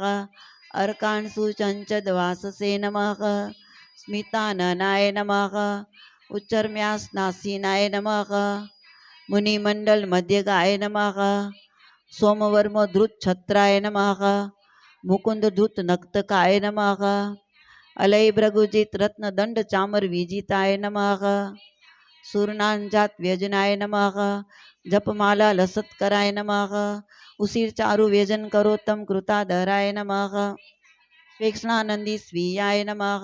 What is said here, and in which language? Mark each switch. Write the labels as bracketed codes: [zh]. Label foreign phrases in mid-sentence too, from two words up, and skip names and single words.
[sa] અર્કાંશુ ચંચદ વાસસે નમઃ. સ્મિતાનનાય નમઃ. ઉચ્ચર્મ્યાસનાસીનાય નમઃ. મુનિમંડલ મધ્યગાય નમઃ. સોમવર્મ ધૃત છત્રાય નમઃ. મુકુંદ ધૃત નક્તકાય નમઃ. अलय भृगुजित रत्न दंड चामर विजिताय नमः। सूर्णांजात व्यजनाय नमः। जपमाला लसत्कराय नमः। उसीर चारु व्यजन करोत्तम कृताधराय नमः। वेक्षणानंदी स्वीयाय नमः।